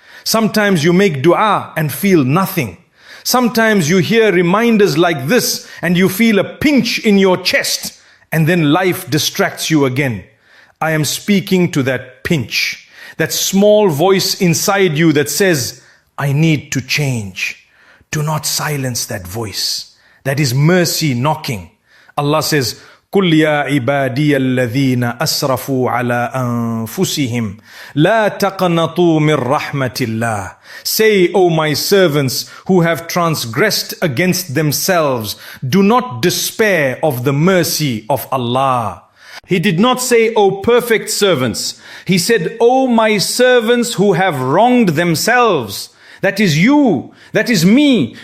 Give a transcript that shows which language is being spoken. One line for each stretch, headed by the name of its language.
English: Sometimes you make dua and feel nothing. Sometimes you hear reminders like this and you feel a pinch in your chest, and then life distracts you again. I am speaking to that pinch, that small voice inside you that says, I need to change. Do not silence that voice. That is mercy knocking. Allah says,
Arabic: قل يا عبادي الذين أسرفوا على أنفسهم لا تقنطوا من رحمة الله.
English: Say, O my servants who have transgressed against themselves, do not despair of the mercy of Allah. He did not say, O perfect servants. He said, O my servants who have wronged themselves. That is you. That is me.